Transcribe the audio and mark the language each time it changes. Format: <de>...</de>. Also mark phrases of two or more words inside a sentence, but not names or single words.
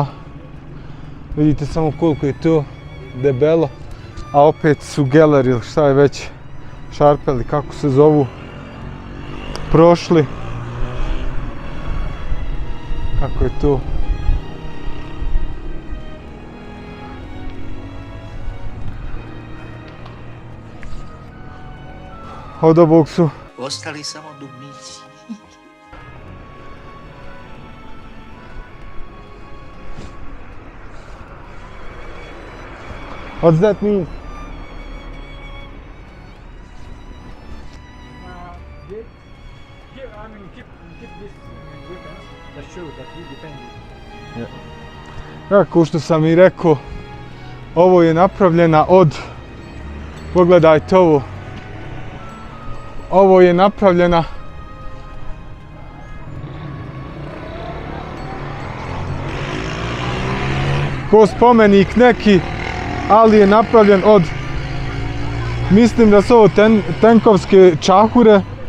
<sr>Vidite samo koliko je to debelo, a opet su geler ili šta je već, šarpeli, kako se zovu, prošli. Kako je to? Od ovog su ostali samo dugmici.</sr> <en>What's that mean? Keep this weapons that show that we defend it.</en> <sr>Kako što sam i rekao, ovo je napravljena od, pogledajte ovo, ovo je napravljena ko spomenik neki, ali je napravljen od, mislim da su ovo tenkovske čahure.</sr>